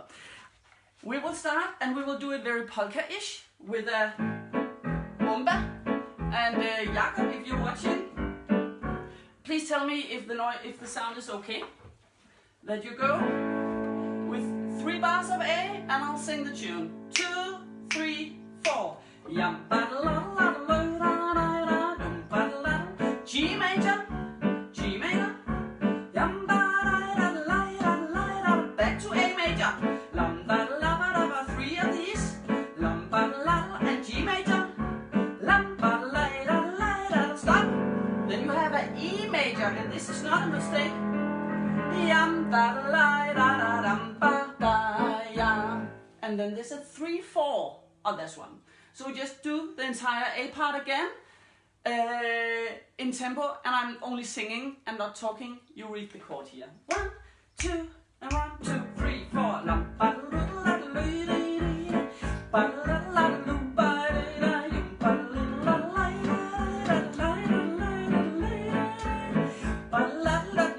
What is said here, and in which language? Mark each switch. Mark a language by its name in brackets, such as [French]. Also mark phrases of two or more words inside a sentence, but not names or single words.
[English] We will start, and we will do it very polka-ish with a bomba. And Jakob, if you're watching, please tell me if the sound is okay. That you go with 3 bars of A, and I'll sing the tune. 2, 3, 4. Yum ba da la la la la la la, dum ba da la. G major, G major. Yum ba da da la la la la. Back to A major. Lum ba da la ba da ba. 3 of these. Lum ba da la and G major. Lum ba da la la la la. Stop. Then you have an E major, and this is not a mistake. Yum ba da la da da dum ba da ya. And then there's a 3/4 on this one. So we just do the entire A part again in tempo, and I'm only singing and not talking. You read the chord here. 1, 2, and 1, 2, 3, 4. Lum ba da la la la la, ba da la la la ba da da, yum ba da la la la la la la la, ba da la.